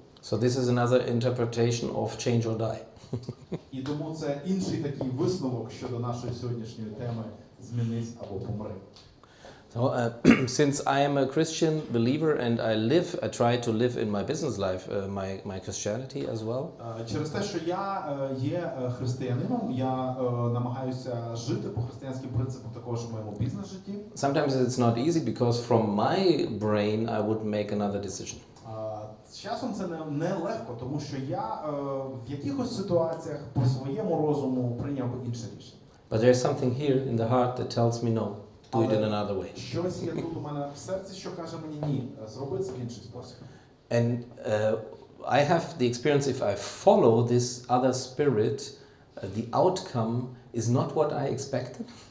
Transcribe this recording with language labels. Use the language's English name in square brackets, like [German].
[English] So this is another interpretation of change or die. [Ukrainian] І тому це інший такий висновок щодо нашої сьогоднішньої теми «Змінись або помри». [English] So, since I am a Christian believer and I try to live in my business life, my Christianity as well. [Ukrainian] Через те, що я є християнином, я намагаюся жити по християнським принципам також в моєму бізнес-житті. [English] Sometimes it's not easy because from my brain I would make another decision. [Ukrainian] З часом це не легко, тому що я в якихось ситуаціях по своєму розуму прийняв би інше рішення. [English] But there's something here in the heart that tells me no, do it in another way. [Ukrainian] Щось є тут у мене в серці, що каже мені ні, зроби це в інший спосіб. [English] And I have the experience if I follow this other spirit, the outcome is not what I expected.